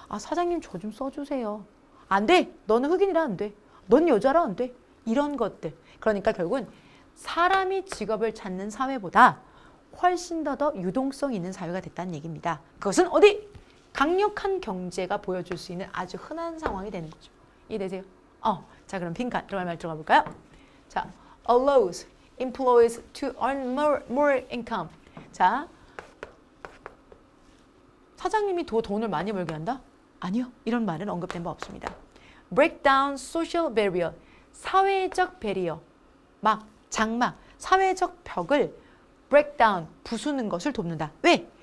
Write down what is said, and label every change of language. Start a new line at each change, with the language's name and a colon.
Korean: 사장님 저 좀 써주세요. 안 돼. 너는 흑인이라 안 돼. 넌 여자라 안 돼. 이런 것들. 그러니까 결국은 사람이 직업을 찾는 사회보다 훨씬 더 유동성 있는 사회가 됐다는 얘기입니다. 그것은 어디? 강력한 경제가 보여줄 수 있는 아주 흔한 상황이 되는 거죠. 이해되세요? 자 그럼 빈칸 들어갈 말 들어가 볼까요?
English: 자, allows employees to earn more income.
Korean: 자, 사장님이 더 돈을 많이 벌게 한다? 아니요. 이런 말은 언급된 바 없습니다.
English: break down social barrier.
Korean: 사회적 배리어. 장막, 사회적 벽을
English: break down,
Korean: 부수는 것을 돕는다. 왜?